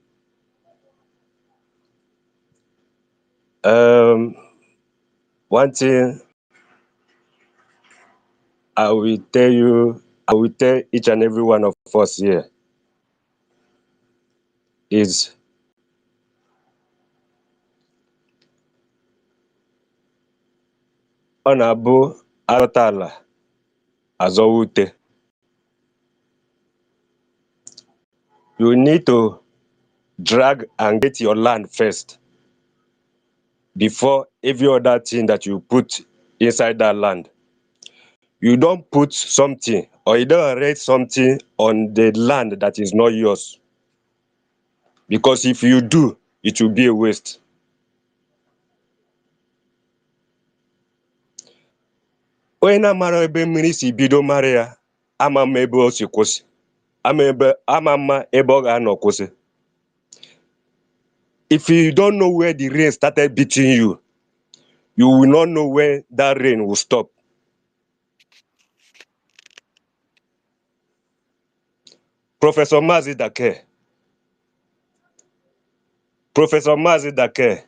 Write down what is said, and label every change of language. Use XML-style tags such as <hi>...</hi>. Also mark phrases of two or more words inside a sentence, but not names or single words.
<en>One thing I will tell each and every one of us here is</en> <ig>ọ na-abụ arụta ala azọwa ute.</ig> <en>You need to drag and get your land first before every other thing that you put inside that land. You don't put something or you don't erect something on the land that is not yours, because if you do, it will be a waste.</en> <ig>Onye na-amara ebe mmiri si bido mara ya, ama mma ebe o si kwụsị, ama mma ebe ọ ga-anọ kwụsị.</ig> <en>If you don't know where the rain started beating you, you will not know when that rain will stop. Professor Mazi Dake. Professor Mazi Dake.</en>